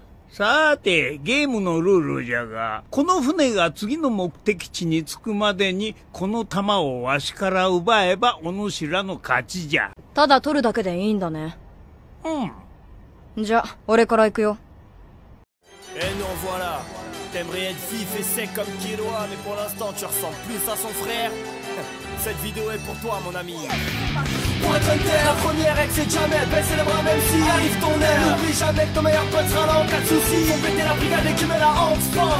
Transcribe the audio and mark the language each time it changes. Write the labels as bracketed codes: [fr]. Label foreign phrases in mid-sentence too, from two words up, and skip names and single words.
[ja] さて、ゲームのルールじゃが、この船が次の目的地に着くまでに、この弾をわしから奪えば、お主らの勝ちじゃ。ただ取るだけでいいんだね。じゃ、俺から行くよ。 [fr] T'aimerais être vif et sec comme Killua, mais pour l'instant tu ressembles plus à son frère. Cette vidéo est pour toi mon ami. Pour être hunter, la première règle c'est jamais baisser les bras même si arrive ton heure. N'oublie jamais que ton meilleur pote sera là en cas de soucis. Faut péter la brigade et met la honte, pense.